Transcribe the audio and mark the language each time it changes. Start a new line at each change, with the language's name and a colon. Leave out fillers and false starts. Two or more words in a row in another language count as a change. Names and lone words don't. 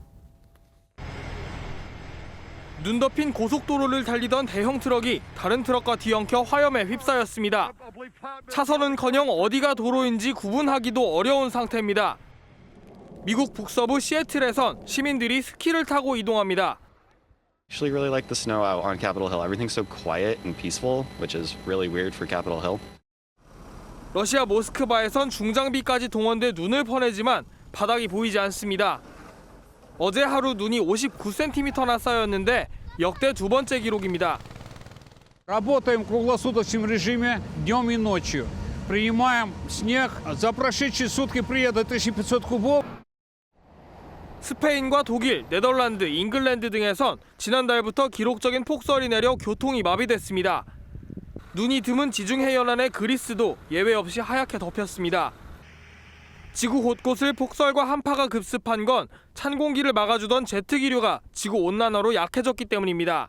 Korean: 눈 덮인 고속도로를 달리던 대형 트럭이 다른 트럭과 뒤엉켜 화염에 휩싸였습니다. 차선은커녕 어디가 도로인지 구분하기도 어려운 상태입니다. 미국 북서부 시애틀에선 시민들이 스키를 타고 이동합니다.
English: Actually really like the snow out on Capitol Hill. Everything's so quiet and peaceful, which is really weird for Capitol Hill.
Korean: 러시아 모스크바에선 중장비까지 동원돼 눈을 퍼내지만 바닥이 보이지 않습니다. 어제 하루 눈이 59cm나 쌓였는데 역대 두 번째 기록입니다.
Russian: Работаем в круглосуточном режиме днем и ночью. Принимаем снег. За прошедшие сутки приедет 1500 кубов.
Korean: 스페인과 독일, 네덜란드, 잉글랜드 등에선 지난달부터 기록적인 폭설이 내려 교통이 마비됐습니다. 눈이 드문 지중해 연안의 그리스도 예외 없이 하얗게 덮였습니다. 지구 곳곳을 폭설과 한파가 급습한 건 찬 공기를 막아주던 제트 기류가 지구온난화로 약해졌기 때문입니다.